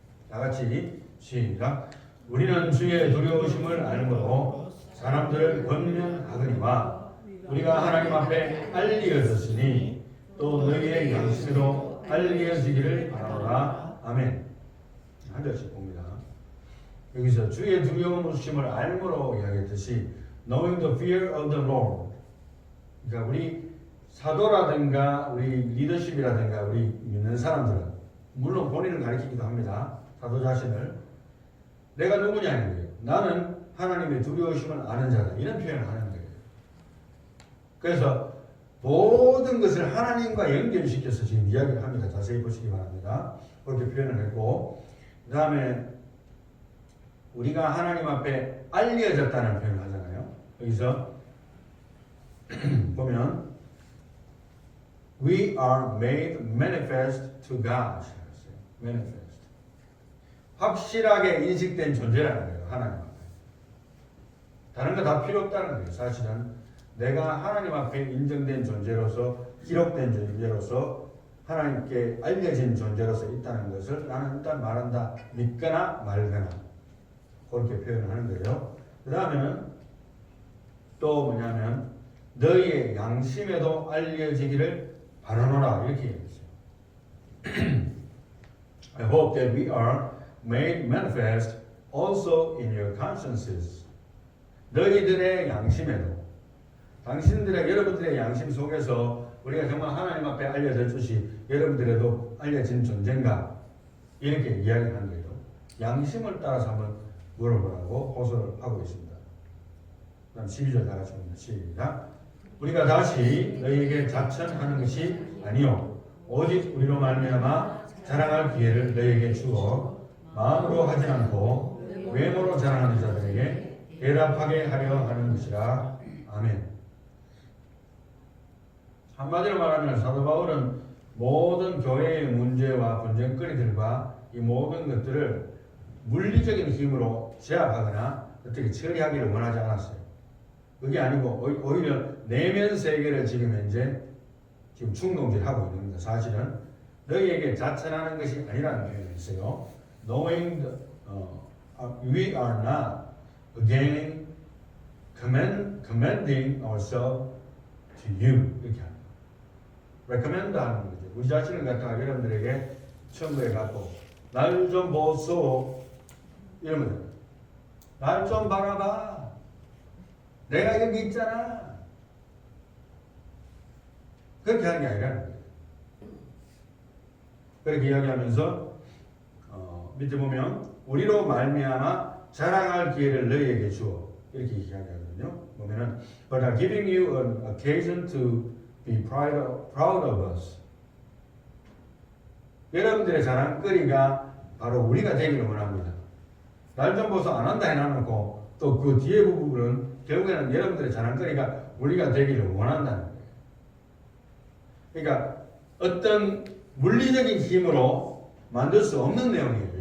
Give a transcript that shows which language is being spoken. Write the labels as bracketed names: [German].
[Korean] 다 같이 시작. 우리는 주의 두려우심을 알므로 사람들을 권면하거니와 우리가 하나님 앞에 알려졌으니 또 너희의 양심에도 알려지기를 바라노라. 아멘. 한 절씩 봅니다. 여기서 주의 두려우심을 알므로 이야기했듯이 [English] knowing the fear of the Lord. [Korean] 그러니까 우리 사도라든가 우리 리더십이라든가 우리 믿는 사람들은 물론 본인을 가리키기도 합니다. 사도 자신을 내가 누구냐는 거예요. 나는 하나님의 두려우심을 아는 자다. 이런 표현을 하는 거예요. 그래서 모든 것을 하나님과 연결시켜서 지금 이야기를 합니다. 자세히 보시기 바랍니다. 그렇게 표현을 했고 그 다음에 우리가 하나님 앞에 알려졌다는 표현을 하잖아요. [English] 여기서 보면 We are made manifest to God. manifest. [Korean] 확실하게 인식된 존재라는 거예요. 하나님 앞에. 다른 거 다 필요 없다는 거예요. 사실은 내가 하나님 앞에 인정된 존재로서 기록된 존재로서 하나님께 알려진 존재로서 있다는 것을 나는 일단 말한다. 믿거나 말거나 그렇게 표현하는 거예요. 그 다음에는 또 뭐냐면 너희의 양심에도 알려지기를 바라노라 이렇게 얘기했어요. [English] I hope that we are made manifest also in your consciences. [Korean] 너희들의 양심에도 당신들의 여러분들의 양심 속에서 우리가 정말 하나님 앞에 알려졌듯이 여러분들에도 알려진 존재인가 이렇게 이야기하는 거예요. 양심을 따라서 한번 물어보라고 호소를 하고 있습니다. 그다음 12절 다 같이 봅니다. 시작. 우리가 다시 너희에게 자천하는 것이 아니요 오직 우리로 말미암아 자랑할 기회를 너희에게 주어 마음으로 하지 않고 외모로 자랑하는 자들에게 대답하게 하려 하는 것이라. 아멘. 한마디로 말하면 사도 바울은 모든 교회의 문제와 분쟁거리들과 이 모든 것들을 물리적인 힘으로 제압하거나 어떻게 처리하기를 원하지 않았어요. 그게 아니고 오히려 내면 세계를 지금 현재 충동질하고 있는 겁니다. 사실은 너희에게 자천하는 것이 아니라는 표현이 있어요. [English] Knowing we are not again commending ourselves to you [Korean] 이렇게 합니다. recommend 하는 거죠. 우리 자신을 갖다가 여러분들에게 첨부해 갖고 날 좀 보소 이러면 날 좀 바라봐. 내가 여기 있잖아. 그렇게 하는 게 아니라는 거예요. 그렇게 이야기하면서 밑에 보면 우리로 말미암아 자랑할 기회를 너희에게 주어 이렇게 이야기하거든요. 보면은 [English] But I'm giving you an occasion to be proud of us. [Korean] 여러분들의 자랑거리가 바로 우리가 되기를 원합니다. 날 좀 보소 안 한다 해놔놓고 또 그 뒤에 부분은 결국에는 여러분들의 자랑거리가 우리가 되기를 원한다는 거예요. 그러니까 어떤 물리적인 힘으로 만들 수 없는 내용이에요.